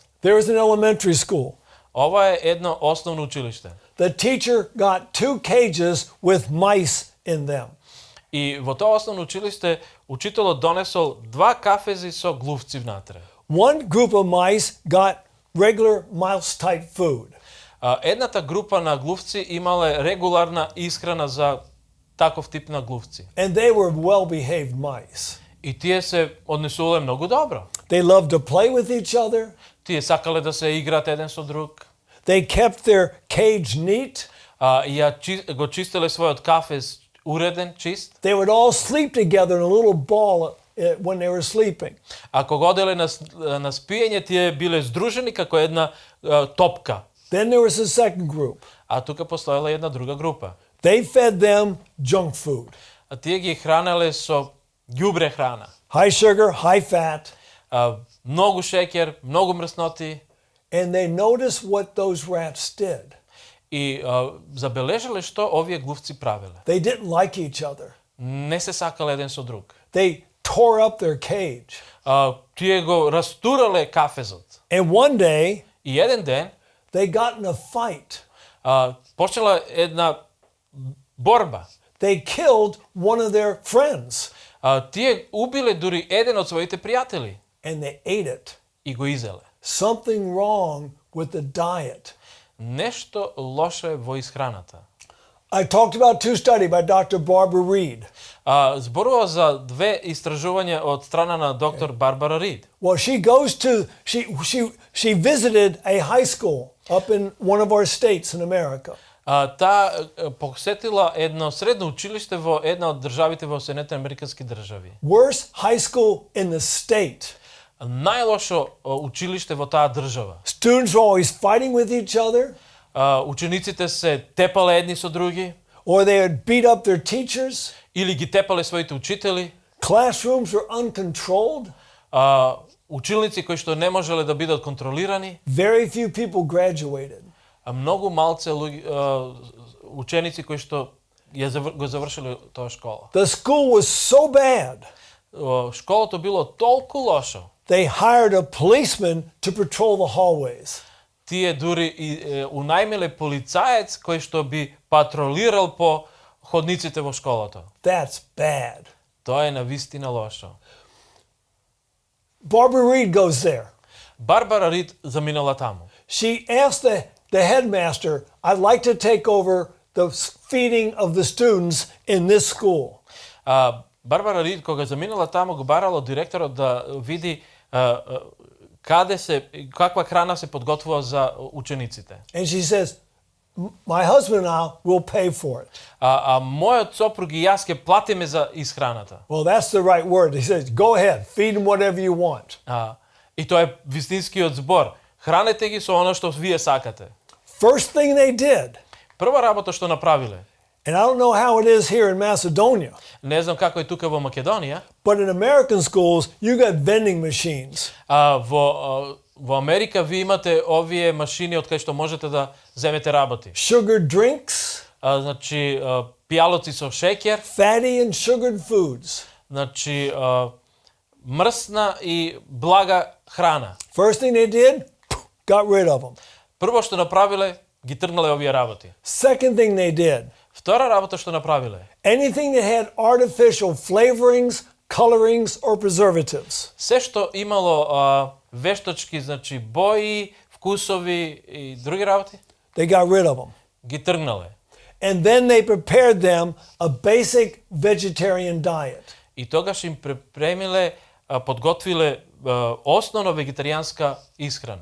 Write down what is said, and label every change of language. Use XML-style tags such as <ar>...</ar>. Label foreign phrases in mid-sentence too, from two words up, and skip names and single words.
<en>There is an elementary school.</en> <mk>Ова е едно основно училиште.</mk> <en>The teacher got 2 cages with mice in them.</en> <mk>И во тоа основно училиште учителот донесол 2 кафези со глувци внатре.</mk> <en>One group of mice got regular mouse type food.</en> <mk>Едната група на глувци имале регуларна исхрана за таков тип на глувци.</mk> <en>And they were well-behaved mice.</en> <mk>И тие се однесувале многу добро.</mk> <en>They loved to play with each other.</en> <mk>Тие сакале да се играат еден со друг.</mk> <en>They kept their cage neat.</en> <mk>И го чистеле својот кафез уреден, чист.</mk> <en>They would all sleep together in a little ball when they were sleeping.</en> <mk>А кога оделе на спиење, тие биле здружени како една топка.</mk> <en>Then there was a second group.</en> <mk>А тука постоела една друга група.</mk> <en>They fed them junk food.</en> <mk>А тие ги хранеле со ѓубре храна.</mk> <en>High sugar, high fat.</en> <mk>Многу шеќер, многу мрсноти.</mk> <en>And they noticed what those rats did.</en> <mk>И забележале што овие глувци правеле.</mk> <en>They didn't like each other.</en> <mk>Не се сакале еден со друг.</mk> <en>They tore up their cage.</en> <mk>Тие го растурале кафезот.</mk> <en>And one day,</en> <mk>И еден ден</mk> <en>they got in a fight.</en> <mk>почела една борба.</mk> <en>They killed one of their friends.</en> <mk>Тие убиле дури еден од своите пријатели</mk> <en>And they ate it.</en> <mk>и го изеле.</mk> <en>Something wrong with the diet.</en> <mk>Нешто лошо е во исхраната.</mk> <en>I talked about two studies by Dr. Barbara Reed.</en> <mk>Зборува за две истражувања од страна на доктор Барбара Рид.</mk> <en>Well, she visited a high school up in one of our states in America.</en> <mk>Таа посетила едно средно училиште во една од државите во Соединетите американски држави.</mk> <en>Worst high school in the state.</en> <mk>Најлошо училиште во таа држава.</mk> <en>Students were always fighting with each other.</en> <mk>Учениците се тепале едни со други.</mk> <en>Or they would beat up their teachers.</en> <mk>Или ги тепале своите учители.</mk> <en>Classrooms were uncontrolled.</en> <mk>Училници кои што не можеле да бидат контролирани.</mk> <en>Very few people graduated.</en> <mk>Многу малце ученици кои што го завршиле тоа школа.</mk> <en>The school was so bad.</en> <mk>Школото било толку лошо.</mk> <en>They hired a policeman to patrol the hallways.</en> <mk>Тие дури унајмиле полицаец кој што би патролирал по ходниците во школото.</mk> <en>That's bad.</en> <mk>Тоа е навистина лошо.</mk> <en>Barbara Reed goes there.</en> <mk>Барбара Рид заминала таму.</mk> <en>She asked the headmaster, I'd like to take over the feeding of the students in this school.</en> <mk>Барбара Рид кога заминала таму го барала директорот да види каква храна се подготвува за учениците.</mk> <en>And she says, my husband and I will pay for it.</en> <mk>Мојот сопруг и јас ќе платиме за исхраната.</mk> <en>Well, that's the right word. He says, go ahead, feed them whatever you want.</en> <mk>И тоа е вистинскиот збор. Хранете ги со оно што вие сакате.</mk> <en>First thing they did.</en> <mk>Прва работа што направиле.</mk> <en>And I don't know how it is here in Macedonia.</en> <mk>Не знам како е тука во Македонија.</mk> <en>But in American schools, you got vending machines.</en> <mk>Во Америка ви имате овие машини од кај што можете да земете работи.</mk> <en>Sugar drinks.</en> <mk>Значи пијалоци со шеќер.</mk> <en>Fatty and sugared foods.</en> <mk>Значи мрсна и блага храна.</mk> <en>First thing they did, got rid of them.</en> <mk>Прво што направиле, ги тргнале овие работи.</mk> <en>Second thing they did.</en> <mk>Втора работа што направиле.</mk> <en>Anything that had artificial flavorings, colorings or preservatives.</en> <mk>Се што имало вештачки, значи бои, вкусови и други работи.</mk> <en>They got rid of them.</en> <mk>Ги тргнале.</mk> <en>And then they prepared them a basic vegetarian diet.</en> <mk>И тогаш им припремиле, подготвиле основно вегетаријанска исхрана.</mk>